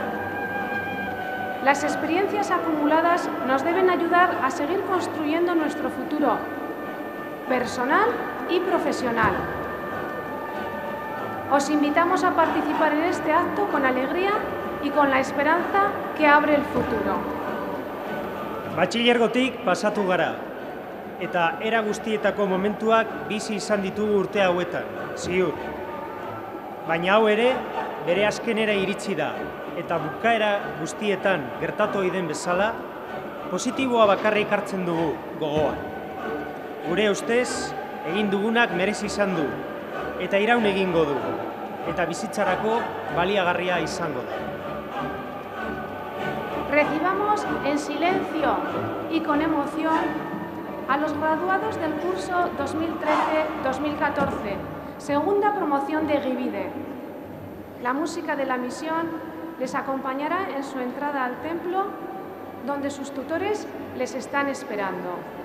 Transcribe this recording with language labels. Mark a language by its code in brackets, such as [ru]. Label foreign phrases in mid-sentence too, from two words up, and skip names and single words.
[es] Las experiencias acumuladas nos deben ayudar a seguir construyendo nuestro futuro personal y profesional. Os invitamos a participar en este acto con alegría y con la esperanza que abre el futuro. [eu] Batxilergotik pasatu gara, eta era guztietako momentuak bizi izan ditugu urte hauetan, ziur. Baina hau ere, bere azkenera iritsi da, eta bukaera guztietan gertatu ohi den bezala, positiboa bakarrik hartzen dugu gogoan. Gure ustez, egin dugunak merezi izan du, eta iraun egingo du, eta bizitzarako baliagarria izango da. [es] Recibamos en silencio y con emoción a los graduados del curso 2013-2014, segunda promoción de Egibide. La música de la misión les acompañará en su entrada al templo, donde sus tutores les están esperando.